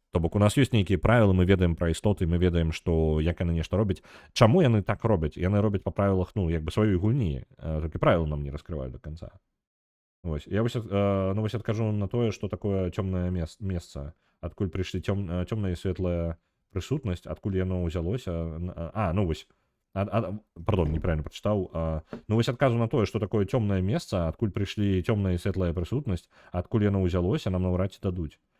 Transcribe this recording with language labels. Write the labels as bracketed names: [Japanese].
[Belarusian] То бок у нас ёсць нейкія правілы, мы ведаем пра істоты, мы ведаем, што як яны нешта робяць. Чаму яны так робяць? Яны робяць па правілах, як бы сваёй гульні, толькі правілы нам не раскрываюць до конца. Вось. Я вось адкажу на тое, што такое цёмнае месца, адкуль прыйшлі цёмная і светлая прысутнасць, адкуль яно ўзялося. Вось. [Russian] Пардон, неправильно прочитал. [Belarusian] Вось адказу на тое, што такое цёмнае месца, адкуль прыйшлі цёмная і светлая прысутнасць, адкуль яно ўзялося, нам наўрад ці дадуць.